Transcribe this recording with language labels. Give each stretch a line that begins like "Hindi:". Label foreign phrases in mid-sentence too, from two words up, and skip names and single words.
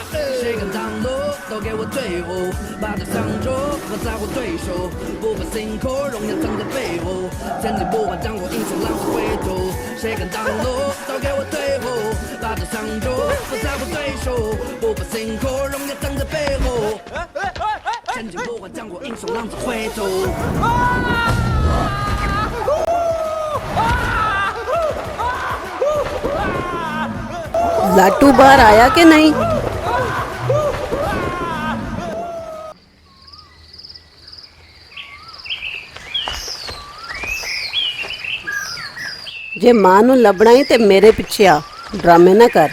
Chinese: 谁敢挡路，都给我退后，把头向着，我在乎对手，不怕辛苦，荣耀藏在背后，千里不换将我英雄浪子回头。谁敢挡路，都给我退后，把头向着，我在乎对手，不怕辛苦，荣耀藏在背后。千金不换将我英雄浪子回头。
Hindi: लाटू बाहर आया कि नहीं?
Punjabi: ਜੇ ਮਾਂ ਨੂੰ ਲਭਣਾ ਹੀ ਤੇ ਮੇਰੇ ਪਿੱਛੇ ਆ, ਡਰਾਮੇ ਨਾ ਕਰ।